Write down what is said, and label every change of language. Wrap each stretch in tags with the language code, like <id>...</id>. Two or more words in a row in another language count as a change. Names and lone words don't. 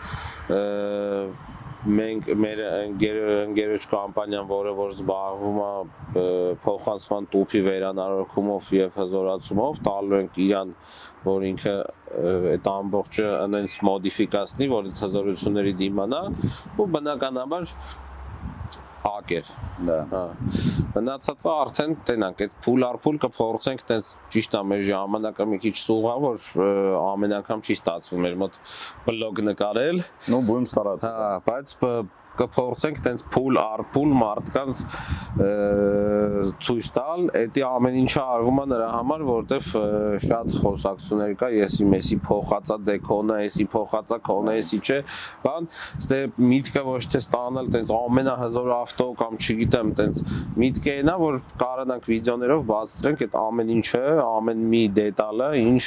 <hy>մենք մեր ընկերոջ կամպանիան, որը որ զբաղվում է փոխանցման տուփի վերանորոգումով եւ հզորացումով, տալու ենք իրան, որ ինքը այդ ամբողջը այնպես մոդիֆիկացնի, որ այդ հզորությունների դիմանա ու բնականաբար ակեր։</hy> <ru>Да.</ru> <hy>Մնացածը արդեն տենանք, այդ փուլ առ փուլ կփորձենք, տենց ճիշտ է մեր ժամանակը մի քիչ սուղա, որ ամեն անգամ չի ստացվում մեր մոտ բլոգ նկարել։</hy> <ru>Ну, будем стараться.</ru> <hy>Հա, բայց կփորձենք տենց փուլ առ փուլ մարդկանց ցույց տալ, դա ամեն ինչը արվում է նրա համար, որովհետև շատ խոսակցություններ կա, եսի մեսի փոխածա դեկոնը, եսի փոխածա կոնը, եսի չէ, բան, ստե միտքը ոչ թե ստանալ տենց ամենահզոր ավտո կամ չգիտեմ, տենց միտքը այնա, որ կարողանանք վիդեոներով բացատրենք այդ ամեն ինչը, ամեն մի դետալը, ինչ</hy>